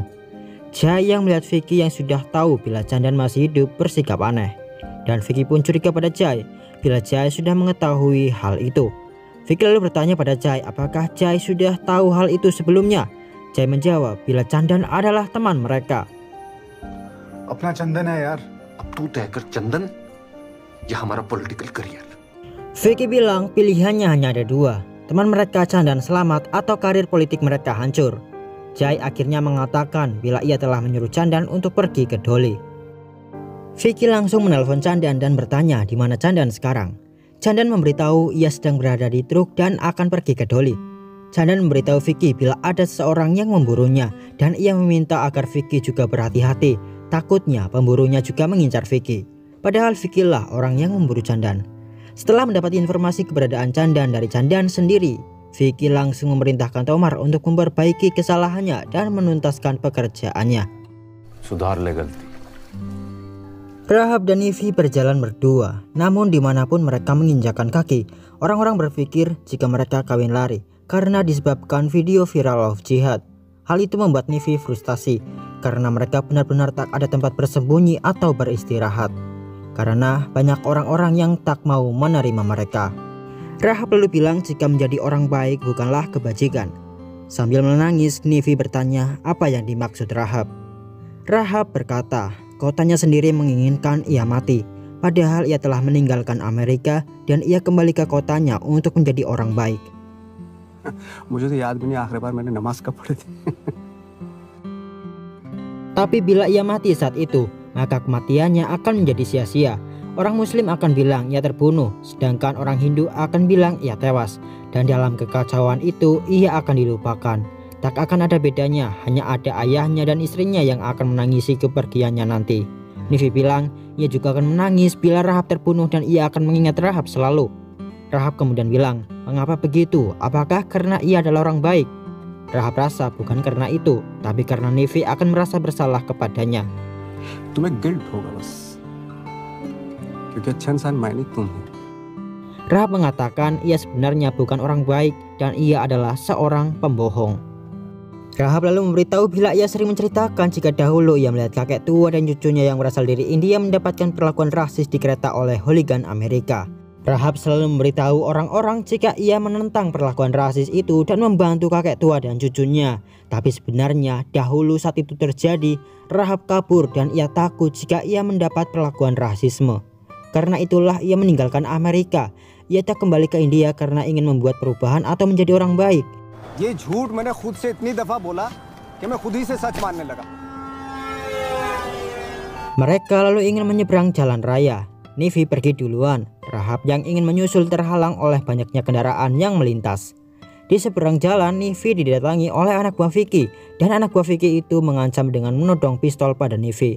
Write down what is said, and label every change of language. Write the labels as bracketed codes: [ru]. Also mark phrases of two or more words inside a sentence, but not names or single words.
[id] Jai yang melihat Vicky yang sudah tahu bila Chandan masih hidup bersikap aneh. Dan Vicky pun curiga pada Jai bila Jai sudah mengetahui hal itu. Vicky lalu bertanya pada Jai apakah Jai sudah tahu hal itu sebelumnya. Jai menjawab bila Chandan adalah teman mereka. [hi] अपना चंदन है यार। अब तू तय कर चंदन या हमारा [en] political career. [id] Vicky bilang pilihannya hanya ada dua, teman mereka Chandan selamat atau karir politik mereka hancur. Jai akhirnya mengatakan bila ia telah menyuruh Chandan untuk pergi ke Dolly. Vicky langsung menelpon Chandan dan bertanya di mana Chandan sekarang. Chandan memberitahu ia sedang berada di truk dan akan pergi ke Dolly. Chandan memberitahu Vicky bila ada seseorang yang memburunya dan ia meminta agar Vicky juga berhati-hati. Takutnya pemburunya juga mengincar Vicky. Padahal Vicky lah orang yang memburu Chandan. Setelah mendapat informasi keberadaan Chandan dari Chandan sendiri, Vicky langsung memerintahkan Tomar untuk memperbaiki kesalahannya dan menuntaskan pekerjaannya. [hi] सुधार ले गलती। [id] Rahab dan Nivi berjalan berdua, namun dimanapun mereka menginjakan kaki, orang-orang berpikir jika mereka kawin lari karena disebabkan video viral Love Jihad. Hal itu membuat Nivi frustasi karena mereka benar-benar tak ada tempat bersembunyi atau beristirahat. Karena banyak orang-orang yang tak mau menerima mereka. Rahab lalu bilang jika menjadi orang baik bukanlah kebajikan. Sambil menangis, Nivi bertanya apa yang dimaksud Rahab. Rahab berkata, kotanya sendiri menginginkan ia mati. Padahal ia telah meninggalkan Amerika dan ia kembali ke kotanya untuk menjadi orang baik. [hi] मुझे तो याद भी नहीं आखिरी बार मैंने नमाज कब पढ़ी थी। [id] Tapi bila ia mati saat itu, maka kematiannya akan menjadi sia-sia. Orang Muslim akan bilang ia terbunuh, sedangkan orang Hindu akan bilang ia tewas. Dan dalam kekacauan itu, ia akan dilupakan. Tak akan ada bedanya, hanya ada ayahnya dan istrinya yang akan menangisi kepergiannya nanti. Nivi bilang, ia juga akan menangis bila Rahab terbunuh dan ia akan mengingat Rahab selalu. Rahab kemudian bilang, mengapa begitu? Apakah karena ia adalah orang baik? Rahab rasa bukan karena itu, tapi karena Nivi akan merasa bersalah kepadanya. [hi] तुम्हें गिल्ट होगा बस, क्योंकि अच्छा इंसान मायने तुम हो। [id] Rahab mengatakan ia sebenarnya bukan orang baik dan ia adalah seorang pembohong. Rahab lalu memberitahu bila ia sering menceritakan jika dahulu ia melihat kakek tua dan cucunya yang berasal dari India mendapatkan perlakuan rasis di kereta oleh hooligan Amerika. Rahab selalu memberitahu orang-orang jika ia menentang perlakuan rasis itu dan membantu kakek tua dan cucunya. Tapi sebenarnya dahulu saat itu terjadi, Rahab kabur dan ia takut jika ia mendapat perlakuan rasisme. Karena itulah ia meninggalkan Amerika. Ia tak kembali ke India karena ingin membuat perubahan atau menjadi orang baik. [hi] ये झूठ मैंने खुद से इतनी दफा बोला कि मैं खुद ही से सच मानने लगा। [id] Mereka lalu ingin menyeberang jalan raya. Nivi pergi duluan. Rahab yang ingin menyusul terhalang oleh banyaknya kendaraan yang melintas. Di seberang jalan, Nivi didatangi oleh anak buah Vicky dan anak buah Vicky itu mengancam dengan menodong pistol pada Nivi.